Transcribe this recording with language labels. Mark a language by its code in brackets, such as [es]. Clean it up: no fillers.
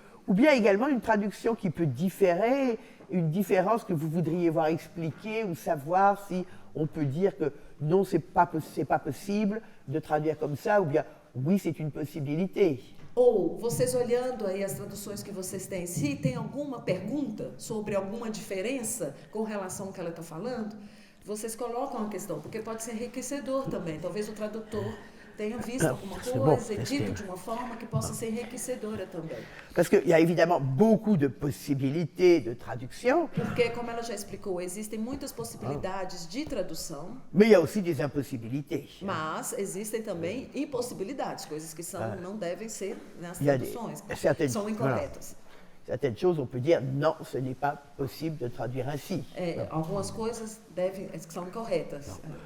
[fr] Ou bien également une traduction qui peut différer, une différence que vous voudriez voir expliquée ou savoir si on peut dire que non, c'est pas possible de traduire comme ça, ou bien oui, c'est une possibilité. [pt] Ou vocês olhando aí as traduções que vocês têm, se tem alguma pergunta sobre alguma diferença com relação ao que ela está falando, vocês colocam a questão, porque pode ser enriquecedor também. Talvez o tradutor tenha visto alguma coisa e dito de uma forma que possa ser enriquecedora também. [fr] Parce qu'il y a évidemment beaucoup de possibilités de traduction. [pt] Porque, como ela já explicou, existem muitas possibilidades de tradução. [fr] Mais il y a aussi des impossibilités. [pt] Mas existem também impossibilidades, coisas que não devem ser nas [fr] Il y a [pt] traduções, são [fr] voilà. [pt] incorretas. [fr] Certaines choses, on peut dire non, ce n'est pas possible de traduire ainsi. [pt] Algumas coisas são incorretas.